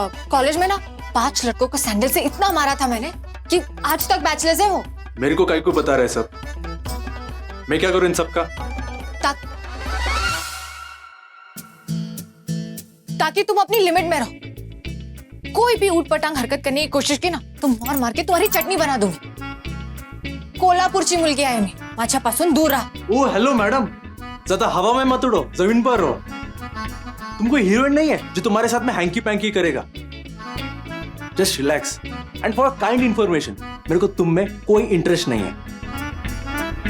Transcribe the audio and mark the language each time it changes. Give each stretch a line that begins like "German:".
Hindi: College में ना 5 लड़कों को सैंडल से इतना मारा था मैंने कि आज तक बैचलर्स है वो। मेरे को काहे को बता रहे सब? मैं क्या करूं इन सब का? ताकि तुम अपनी लिमिट में रहो। कोई भी ऊट पटांग हरकत करने की कोशिश की ना तो मार मार के तुम्हारी चटणी बना दूंगी।
Marathi: कोल्हापूरची मुलगी आहे मी, माझ्यापासून दूर रहा।
Hindi: ओ हेलो मैडम, ज्यादा हवा में मत उड़ो, जमीन पर रहो। तुमको हीरोइन नहीं है जो तुम्हारे साथ में हैंकी पैंकी करेगा।
English: just relax and for kind information,
Hindi: मेरे को तुम में कोई इंटरेस्ट नहीं है।